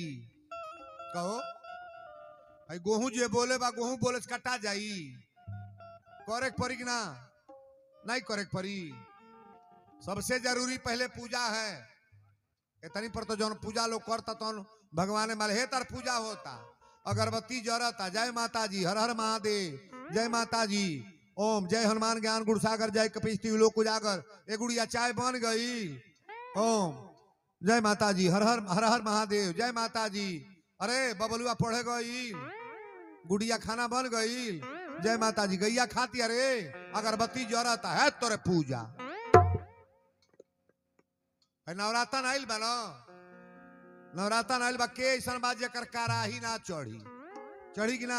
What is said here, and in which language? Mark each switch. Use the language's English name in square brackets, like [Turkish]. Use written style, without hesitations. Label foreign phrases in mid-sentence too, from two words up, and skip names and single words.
[Bhojpuri] कहो भाई गेहूं जो बोले बा गेहूं बोले से कटा जाई, करे पड़ी कि ना? नहीं करे पड़ी। सबसे जरूरी पहले पूजा है। इतनी पर तो जौन पूजा लोग करता तो भगवान मलहे तर पूजा होता, अगरबत्ती जरता, जय माता जी, हर हर महादेव, जय माता जी, ओम, [Awadhi] जय हनुमान ज्ञान गुण सागर, जय कपीस लोक उजागर, [Bhojpuri] ए गुड़िया चाय बन गई, ओम जय माता जी, हर हर महादेव, जय माता जी, अरे बबलुआ पढ़े गई, गुड़िया खाना बन गई, जय माता जी, गैया खाती, अरे अगरबत्ती जरता है तोरे पूजा। नवरातन आइल बा ना, नवरातन आइल बा के ऐसा बात जकर कराही ना चढ़ी कि ना?